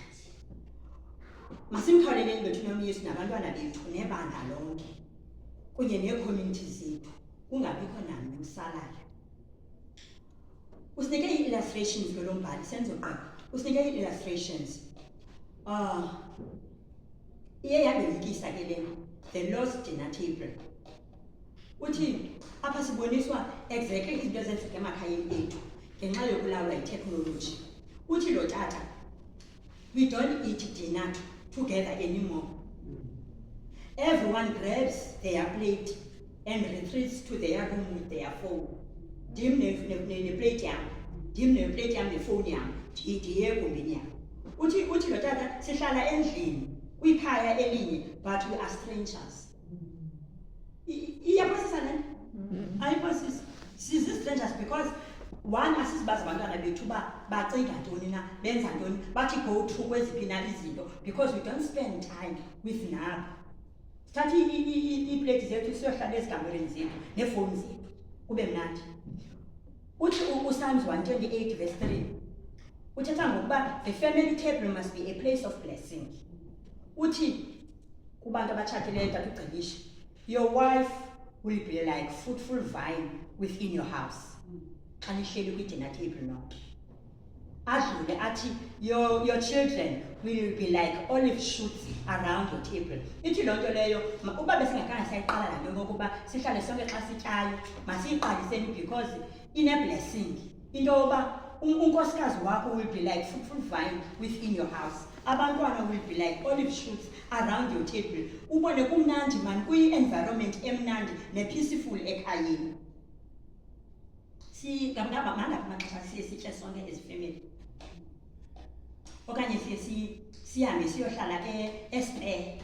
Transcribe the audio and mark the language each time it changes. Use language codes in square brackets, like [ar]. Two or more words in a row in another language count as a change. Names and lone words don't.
[xh] Masimkhawuleleni bethu noMyesu nabantwana bethu nebandla lonke kunye nee-community zethu kungabikho namnye usalayo. Usinike ii-illustrations lo mbhali senzo qaba. Usinike ii-illustrations. Iye yabelikisa ke le [en] the lost dinner table. [xh] Uthi apha siboniswa exactly izinto ezenzeka emakhayeni ethu ngenxa yokulawulwa yi-technology. Uthi lo tata, [en] we don't eat dinner together anymore. Everyone grabs their plate and retreats to their room with their phone. [xh] Dim ne plate yam, dim ne plate yam ne phone yam, ndiye egumbini yam. Uthi lo tata sihlala endlini kwikhaya elinye [en] but we are strangers. [xh] Iyapasisa le? Ayipasisa. Sizi-strangers [en] because one [xh] asisibazi abantwana bethu bacinga ntoni na, benza ntoni, bathi [en] go through [xh] kweziphi na izinto [en] because we don't spend time with [xh] nabo. Sithatha iiplate zethu siyohlala ezikambereni zethu neefowuni zethu kube mnandi. Uthi uPsalms 128 verse 3 uthetha ngokuba [en] the family table must be a place of blessing. [xh] Uthi kubantu abatshatileyo tata uGcibishe, [en] your wife will be like fruitful vine within your house. [xh] Xa nihleli kwi-dinner table nonke. Adlule athi [en] your children will be like olive shoots around your table. [xh] Ithi loo nto leyo uba besingakhange sayiqala laa nto ngokuba sihlale sonke xa sityayo masiyiqaliseni because ine-blessing. Into yoba unkosikazi wakho [en] will be like fruitful vine within your house. Abantwana will be like olive shoots around your table. [xh] Ubone kumnandi man, kwi-environment emnandi ne-peaceful ekhayeni. Mangaphi amaxesha siye sitye sonke [en] as family. [xh] Okanye sihambe siyohlala e-Spare.